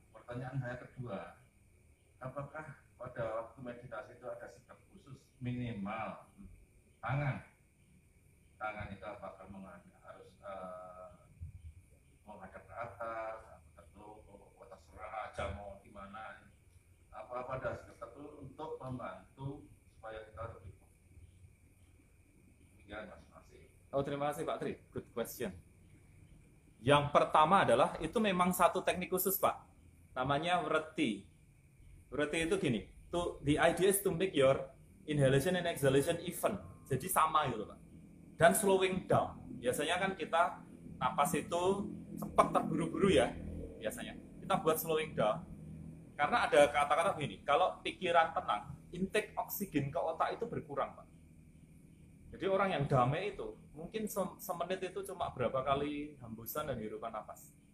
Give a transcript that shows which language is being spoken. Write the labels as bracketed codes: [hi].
[id] Pertanyaan saya kedua, apakah pada waktu meditasi itu ada sikap khusus minimal tangan itu apakah harus menghadap ke atas atau tertelungkup atau terserah aja mau gimana, apa ada sikap tertentu untuk membantu supaya kita lebih fokus. Demikian Mas Masih. Oh, terima kasih Pak Tri. [en] Good question. [id] Yang pertama adalah itu memang satu teknik khusus Pak. Namanya Vreti. Vreti itu gini. [en] The idea is to make your inhalation and exhalation even. [id] Jadi sama gitu Pak. Dan [en] slowing down. [id] Biasanya kan kita napas itu cepat terburu-buru ya. Biasanya. Kita buat [en] slowing down. [id] Karena ada kata-kata begini. Kalau pikiran tenang, intake oksigen ke otak itu berkurang Pak. Jadi orang yang damai itu mungkin semenit itu cuma berapa kali hembusan dan hirupan nafas.